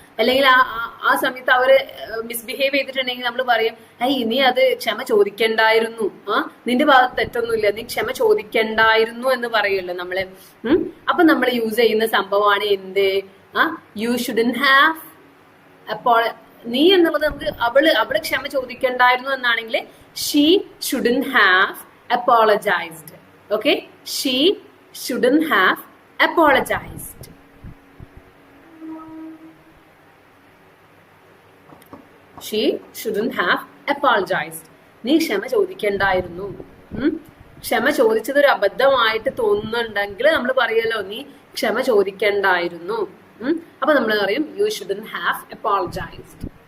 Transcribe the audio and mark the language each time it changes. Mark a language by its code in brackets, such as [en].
[ml] അല്ലെങ്കിൽ ആ സമയത്ത് അവര് മിസ്ബിഹേവ് ചെയ്തിട്ടുണ്ടെങ്കിൽ നമ്മൾ പറയും നീ അത് ക്ഷമ ചോദിക്കണ്ടായിരുന്നു, നിന്റെ ഭാഗത്ത് തെറ്റൊന്നുമില്ല, നീ ക്ഷമ ചോദിക്കണ്ടായിരുന്നു എന്ന് പറയുമല്ലോ നമ്മള്. അപ്പൊ നമ്മൾ യൂസ് ചെയ്യുന്ന സംഭവമാണ് എന്ത്? [en] you shouldn't have [ml] അപ്പോൾ നീ എന്നുള്ളത് നമുക്ക് അവള് ക്ഷമ ചോദിക്കണ്ടായിരുന്നു എന്നാണെങ്കിൽ [en] She shouldn't have apologised. Okay, she shouldn't have apologized. She shouldn't have apologized. [ml] നീ ക്ഷമ ചോദിക്കണ്ടായിരുന്നു. ക്ഷമ ചോദിച്ചത് ഒരു അബദ്ധമായിട്ട് തോന്നുന്നുണ്ടെങ്കിൽ നമ്മൾ പറയല്ലോ നീ ക്ഷമ ചോദിക്കണ്ടായിരുന്നു. അപ്പൊ നമ്മൾ പറയും [en] You shouldn't have apologized.